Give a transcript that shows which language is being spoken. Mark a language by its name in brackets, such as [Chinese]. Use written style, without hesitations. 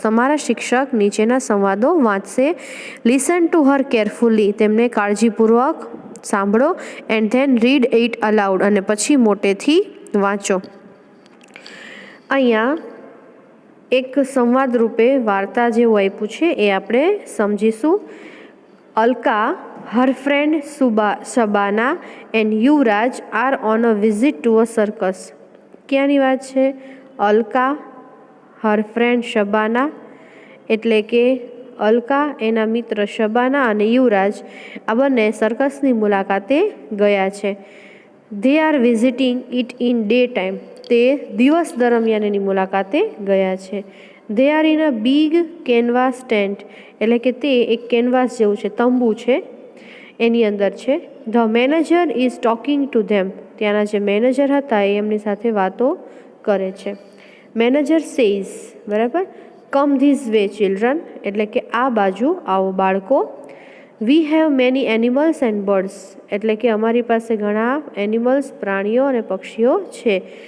[Gujarati] તમારા શિક્ષક નીચેના સંવાદો વાંચશે. [English] Listen to her carefully. [Gujarati] તેમને કાળજીપૂર્વક સાંભળો. [English] And then read it aloud. [Gujarati] અને પછી મોટેથી વાંચો. અહીંયા એક સંવાદ રૂપે વાર્તા જેવું આપ્યું છે, એ આપણે સમજીશું. [English] Alka, her friend Shabana and Yuvraj are on a visit to a circus. [Gujarati] ક્યાંની વાત છે? અલકા, [English] her friend Shabana, [Gujarati] એટલે કે અલકા, એના મિત્ર શબાના અને યુવરાજ આ બંને સર્કસની મુલાકાતે ગયા છે. [English] They are visiting it in day time. [Gujarati] તે દિવસ દરમિયાન એની મુલાકાતે ગયા છે. [English] They are in a big canvas tent. [Gujarati] એટલે કે તે એક કેનવાસ જેવું છે, તંબુ છે, એની અંદર છે. [English] The manager is talking to them. [Gujarati] ત્યાંના જે મેનેજર હતા એ એમની સાથે વાતો કરે છે. [English] manager says, [Gujarati] બરાબર, [English] come this way children, [Gujarati] એટલે કે આ બાજુ આવો બાળકો. [English] we have many animals and birds, [Gujarati] એટલે કે અમારી પાસે ઘણા એનિમલ્સ, પ્રાણીઓ અને પક્ષીઓ છે.